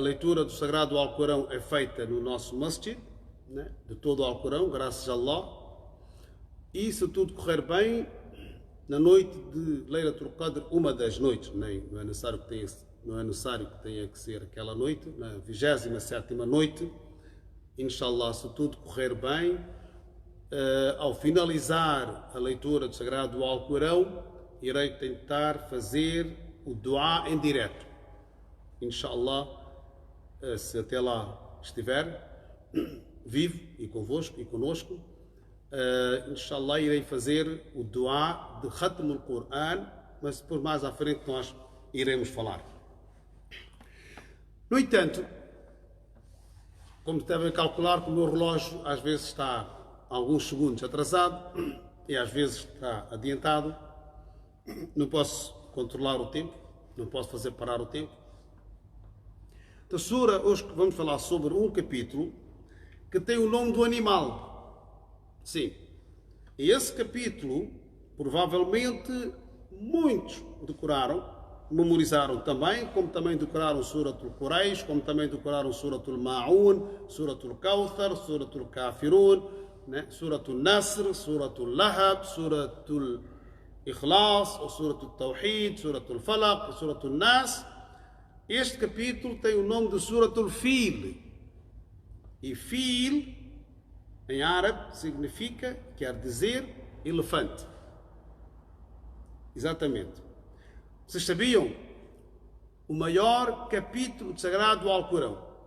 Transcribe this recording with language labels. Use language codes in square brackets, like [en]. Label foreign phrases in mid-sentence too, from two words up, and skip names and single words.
[pt] leitura do Sagrado Alcorão é feita no nosso masjid, né, de todo o Alcorão, graças a Allah, e se tudo correr bem, na noite de Laylatul Qadr, uma das noites, não é necessário que tenha que ser aquela noite, na 27ª noite, inshallah, se tudo correr bem, ao finalizar a leitura do Sagrado Alcorão, irei tentar fazer o dua em direto. Inshallah, se até lá estiver vivo e convosco e conosco, inshallah irei fazer o dua de [ar] ختم القرآن, [pt] mas depois mais à frente nós iremos falar. No entanto, como devem calcular, que o meu relógio às vezes está alguns segundos atrasado e às vezes está adiantado, não posso controlar o tempo, não posso fazer parar o tempo. Então, hoje vamos falar sobre um capítulo que tem o nome do animal. Sim. E esse capítulo, provavelmente, muitos decoraram, memorizaram também, como também decoraram Suratul Quraysh, como também decoraram Suratul Ma'un, Suratul Kawthar, Suratul Kafirun, né? Suratul Nasr, Suratul Lahab, Suratul Ikhlas, Suratul Tawhid, Suratul Falaq, Suratul Nas. Este capítulo tem o nome de Suratul Fil. E Fil, em árabe, quer dizer elefante. Exatamente. Vocês sabiam? O maior capítulo do Sagrado Alcorão.